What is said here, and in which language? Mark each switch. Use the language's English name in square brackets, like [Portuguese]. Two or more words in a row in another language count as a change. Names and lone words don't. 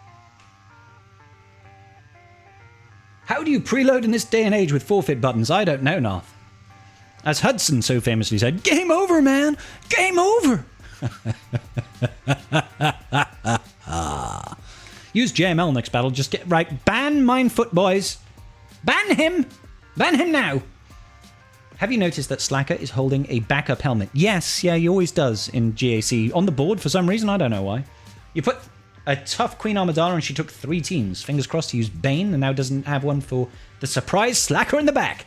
[English] How do you preload in this day and age with forfeit buttons? I don't know, Narth. As Hudson so famously said, game over, man! Game over! Use JML next battle. Just get right. Ban Mindfoot, boys. Ban him. Ban him now. Have you noticed that Slacker is holding a backup helmet? Yes, yeah, he always does in GAC. On the board for some reason. I don't know why. You put... a tough Queen Amidala, and she took 3 teams. Fingers crossed to use Bane, and now doesn't have one for the surprise slacker in the back.